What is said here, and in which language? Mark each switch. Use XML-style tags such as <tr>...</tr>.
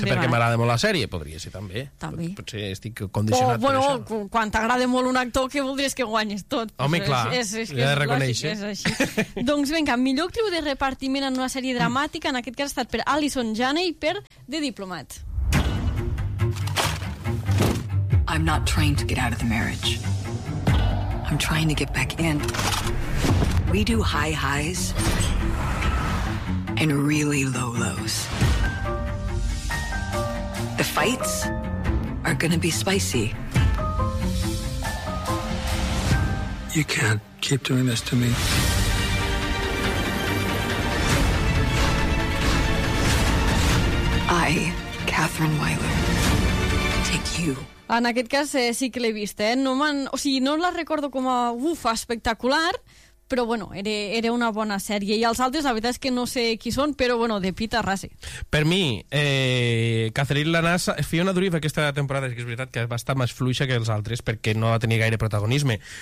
<ca>Sí, perquè m'agrada molt la sèrie, podria ser també. També. Potser estic condicionat per això. Bueno, quan t'agrada molt un actor, què voldries que guanyis tot? Home, pues clar, l'he de reconèixer. És així. Doncs vinga, millor actriu de repartiment en una sèrie dramàtica, en aquest cas ha estat per Alison Janney i per The Diplomat.</ca> <en>I'm not trying to get out of the marriage. I'm trying to get back in. We do high highs and really low lows. The fights are gonna be spicy. You can't keep doing this to me. I, Catherine Wyler, take you.</en> <ca>En aquest cas sí que l'he vist, eh? No m'han, o sigui, no la recordo com a ufa espectacular, però bueno, era una bona sèrie. I els altres, la veritat és que no sé qui són, però bueno, de pita rase. Per mi, Catherine Lanas, Fiona Durif aquesta temporada, és que és veritat que va estar més fluixa que els altres perquè no va tenir gaire protagonisme.</ca>